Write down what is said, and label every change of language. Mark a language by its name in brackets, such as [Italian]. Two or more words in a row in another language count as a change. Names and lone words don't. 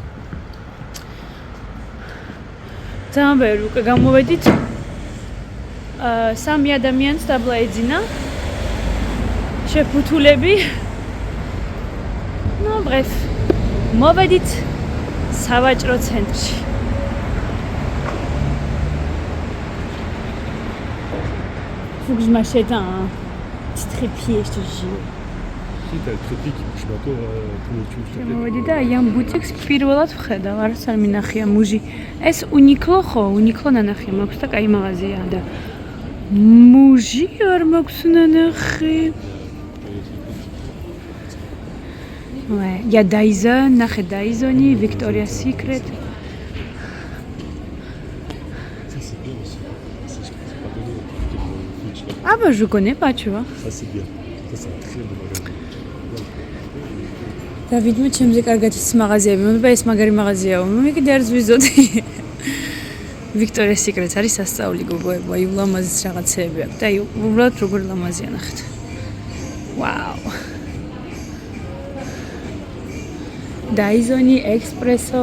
[Georgian] ძალიან ბევრი უკვე გამოვედით სამი ადამიანს დაბლა ეძინა შეფუთულები ну bref მოვედით სავაჭრო ცენტრში [French] faut que je m'achète un petit trépied je te jure Si t'as le trépied qui bouge pas trop tu [Georgian] მოვედი და აი ამ ბუტიკს პირველად ვხედავ არც არ მინახია მუჟი ეს უნიკლო ხო უნიკლო ნანახია მაქვს და კაი მაღაზიაა და მუჟი არ მაქვს ნანახი [French] Ouais, il y a [Georgian] Dyson, ნახე Dyson-ი, Victoria's Secret. [French] Ça c'est bien aussi. Ça je pense pas donné Ah bah je connais pas, tu vois. Ça c'est bien. Ça c'est un très bon magasin. [Georgian] დავიდმე ჩემზე კარგად ის მაღაზიები, მე ეს მაგარი მაღაზიაა. მე კიდე არ ზვიზოდი. Victoria's Secret არის სასწაული გოგოებო, აი ულამაზის რაღაცეები აქვს და აი უბრალოდ როგორ ლამაზია ნახეთ. Wow. Dyson-ი, Espresso.